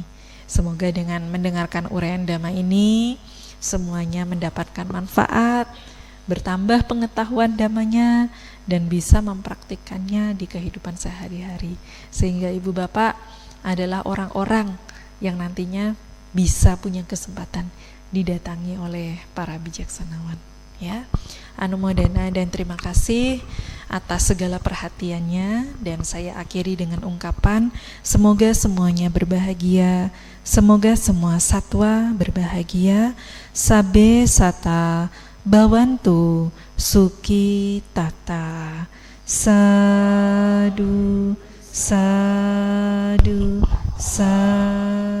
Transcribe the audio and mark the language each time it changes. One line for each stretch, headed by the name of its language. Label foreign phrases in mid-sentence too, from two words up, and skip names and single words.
Indonesian: Semoga dengan mendengarkan uraian Dhamma ini semuanya mendapatkan manfaat, bertambah pengetahuan Dhammanya, dan bisa mempraktikkannya di kehidupan sehari-hari, sehingga Ibu Bapak adalah orang-orang yang nantinya bisa punya kesempatan didatangi oleh para bijaksanawan ya. Anumodana dan terima kasih atas segala perhatiannya, dan saya akhiri dengan ungkapan semoga semuanya berbahagia, semoga semua satwa berbahagia,
Pali: sabe sata Bhavantu Suki Tata. Sadu, sadu, sadu.